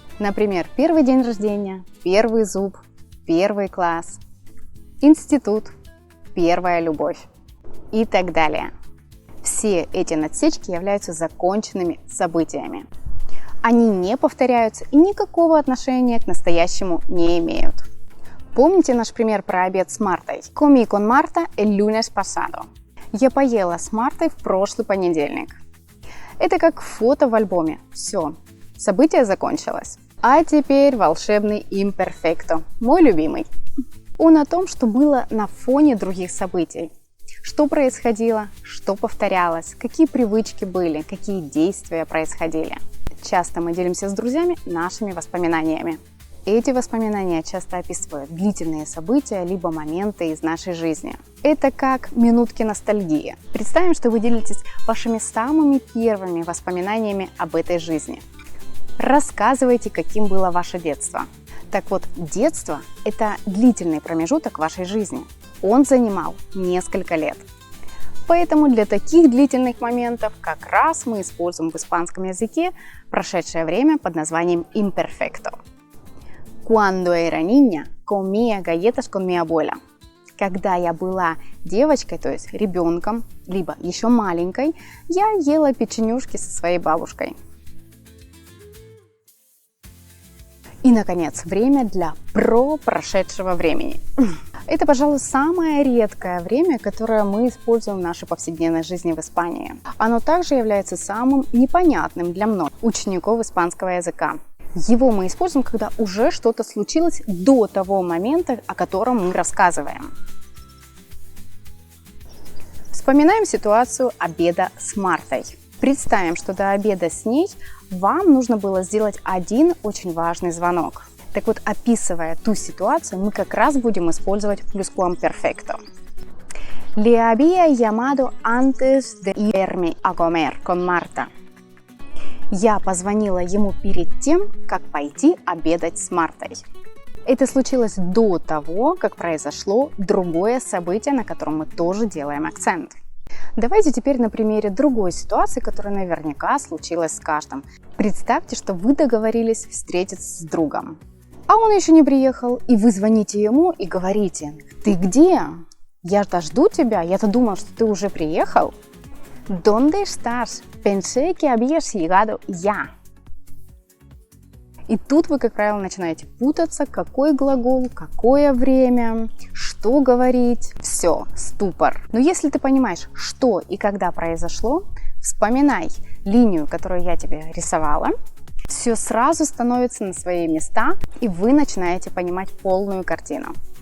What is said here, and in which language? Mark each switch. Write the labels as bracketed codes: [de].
[ru] Например, первый день рождения, первый зуб, первый класс, институт, первая любовь и так далее. Все эти надсечки являются законченными событиями. Они не повторяются и никакого отношения к настоящему не имеют. Помните наш пример про обед с Мартой? [es] Comí con Marta el lunes pasado. [ru] Я поела с Мартой в прошлый понедельник. Это как фото в альбоме. Все, событие закончилось. А теперь волшебный имперфекто, мой любимый. Он о том, что было на фоне других событий. Что происходило, что повторялось, какие привычки были, какие действия происходили. Часто мы делимся с друзьями нашими воспоминаниями. Эти воспоминания часто описывают длительные события либо моменты из нашей жизни. Это как минутки ностальгии. Представим, что вы делитесь вашими самыми первыми воспоминаниями об этой жизни. Рассказывайте, каким было ваше детство. Так вот, детство – это длительный промежуток вашей жизни. Он занимал несколько лет. Поэтому для таких длительных моментов как раз мы используем в испанском языке прошедшее время под названием imperfecto. [es] Cuando era niña, comía galletas con mi abuela. [ru] Когда я была девочкой, то есть ребенком, либо еще маленькой, я ела печенюшки со своей бабушкой. И, наконец, время для прошедшего времени. Это, пожалуй, самое редкое время, которое мы используем в нашей повседневной жизни в Испании. Оно также является самым непонятным для многих учеников испанского языка. Его мы используем, когда уже что-то случилось до того момента, о котором мы рассказываем. Вспоминаем ситуацию обеда с Мартой. Представим, что до обеда с ней вам нужно было сделать один очень важный звонок. Так вот, описывая ту ситуацию, мы как раз будем использовать pluscuamperfecto. [es] Le había llamado antes de irme a comer con Marta. [ru] Я позвонила ему перед тем, как пойти обедать с Мартой. Это случилось до того, как произошло другое событие, на котором мы тоже делаем акцент. Давайте теперь на примере другой ситуации, которая наверняка случилась с каждым. Представьте, что вы договорились встретиться с другом, а он еще не приехал, и вы звоните ему и говорите: «Ты где? Я-то жду тебя, я-то думал, что ты уже приехал». [es] «Dónde estás? Pensé que habías llegado ya». [ru] И тут вы, как правило, начинаете путаться, какой глагол, какое время, что говорить. Все, ступор. Но если ты понимаешь, что и когда произошло, вспоминай линию, которую я тебе рисовала. Все сразу становится на свои места, и вы начинаете понимать полную картину.